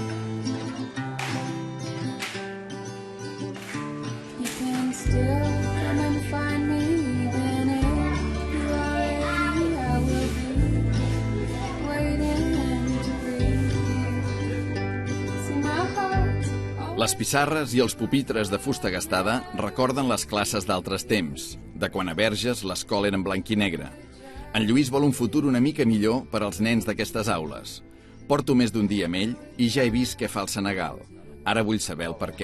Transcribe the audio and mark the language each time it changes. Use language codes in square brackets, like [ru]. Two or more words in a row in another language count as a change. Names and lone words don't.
[en] You can still come and find me, even if you are ready. I will be waiting to greet you. See my heart. [ca] Les pissarres i els pupitres de fusta gastada recorden les classes d'altres temps, de quan a Verges l'escola era en blanc i negre. En Lluís vol un futur una mica millor per als nens d'aquestes aules. Porto més d'un dia amb ell i ja he vist què fa el Senegal. Ara vull saber el per què.